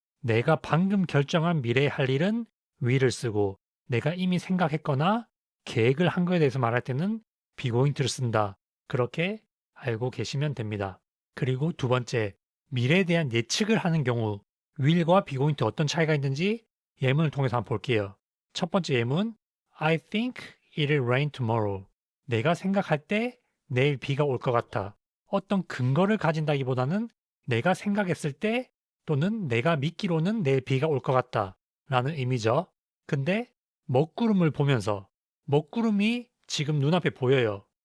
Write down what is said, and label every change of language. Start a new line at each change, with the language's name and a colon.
Korean: 내가 방금 결정한 미래에 할 일은 will을 쓰고 내가 이미 생각했거나 계획을 한 거에 대해서 말할 때는 be going to를 쓴다. 그렇게 알고 계시면 됩니다. 그리고 두 번째, 미래에 대한 예측을 하는 경우 will과 be going to 어떤 차이가 있는지 예문을 통해서 한번 볼게요. 첫 번째 예문,
English: I think it'll rain tomorrow.
Korean: 내가 생각할 때 내일 비가 올 것 같아. 어떤 근거를 가진다기보다는 내가 생각했을 때 또는 내가 믿기로는 내일 비가 올 것 같다 라는 의미죠. 근데 먹구름을 보면서 먹구름이 지금 눈앞에 보여요.